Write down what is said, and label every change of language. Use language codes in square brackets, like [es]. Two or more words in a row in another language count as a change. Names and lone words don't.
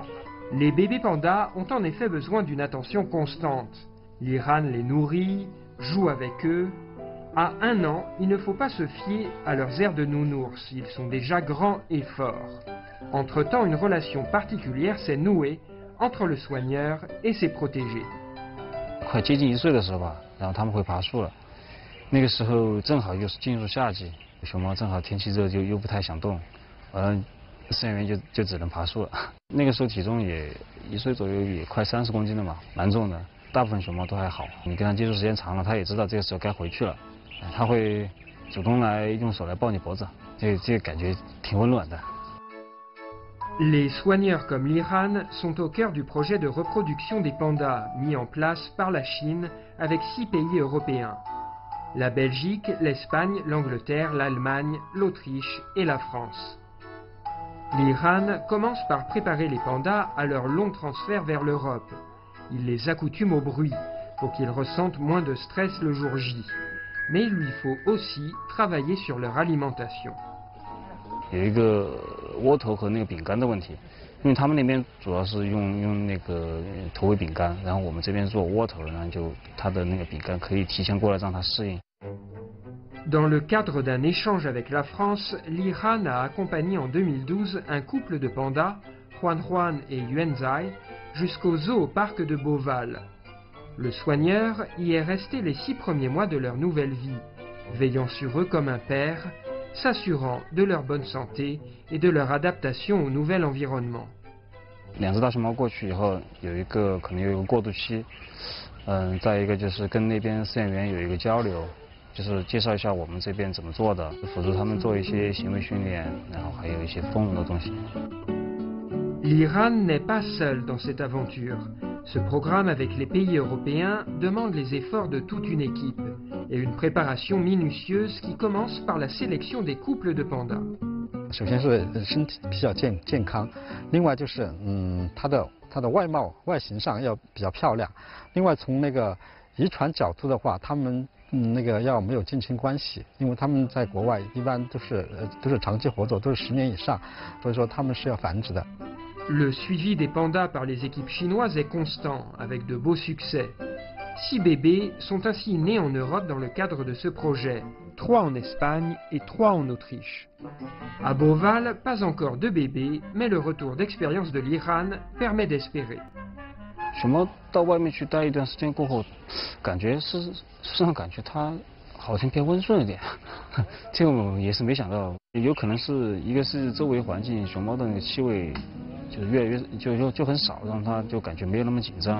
[fr] Les bébés pandas ont en effet besoin d'une attention constante. Liran les nourrit, joue avec eux. À 1 an, il ne faut pas se fier à leurs airs de nounours, ils sont déjà grands et forts. Entre-temps, une relation particulière s'est nouée entre le soigneur et ses protégés. [zh] 快接近1岁的时候吧，然后他们会爬树了。那个时候正好又是进入夏季，熊猫正好天气热，就又不太想动，完了饲养员就只能爬树了。那个时候体重也1岁左右，也快30公斤了嘛，蛮重的。大部分熊猫都还好，你跟它接触时间长了，它也知道这个时候该回去了，它会主动来用手来抱你脖子，这个感觉挺温暖的。 [fr] Les soigneurs comme Liran sont au cœur du projet de reproduction des pandas mis en place par la Chine avec 6 pays européens. La Belgique, l'Espagne, l'Angleterre, l'Allemagne, l'Autriche et la France. Liran commence par préparer les pandas à leur long transfert vers l'Europe. Il les accoutume au bruit pour qu'ils ressentent moins de stress le jour J. Mais il lui faut aussi travailler sur leur alimentation. [zh] 有一个窝头和那个饼干的问题，因为他们那边主要是用那个头尾饼干，然后我们这边做窝头呢，就它的那个饼干可以提前过来让它适应。 [fr] Dans le cadre d'un échange avec la France, Liran a accompagné en 2012 un couple de pandas, Juan Juan et Yuanzai, jusqu'au zoo au parc de Beauval. Le soigneur y est resté les 6 premiers mois de leur nouvelle vie, veillant sur eux comme un père, s'assurant de leur bonne santé et de leur adaptation au nouvel environnement. [zh] 2 只大熊猫过去以后，可能有一个过渡期，再一个就是跟那边饲养员有一个交流，就是介绍一下我们这边怎么做的，辅助他们做一些行为训练，然后还有一些丰容的东西。 [fr] L'Iran n'est pas seul dans cette aventure. Ce programme avec les pays européens demande les efforts de toute une équipe et une préparation minutieuse qui commence par la sélection des couples de pandas. [zh] 首先是身体比较健康，另外就是它的外形上要比较漂亮，另外从那个遗传角度的话，他们那个要没有近亲关系，因为他们在国外一般都是长期合作，都是10年以上，所以说他们是要繁殖的。 [fr] Le suivi des pandas par les équipes chinoises est constant, avec de beaux succès. 6 bébés sont ainsi nés en Europe dans le cadre de ce projet, 3 en Espagne et 3 en Autriche. À Beauval, pas encore de bébés, mais le retour d'expérience de l'Iran permet d'espérer. [zh] 熊猫到外面去待一段时间过后，身上感觉它好像变温顺一点，这个我也是没想到，有可能是一个是周围环境熊猫的那个气味。就越来越就很少，让它就感觉没有那么紧张。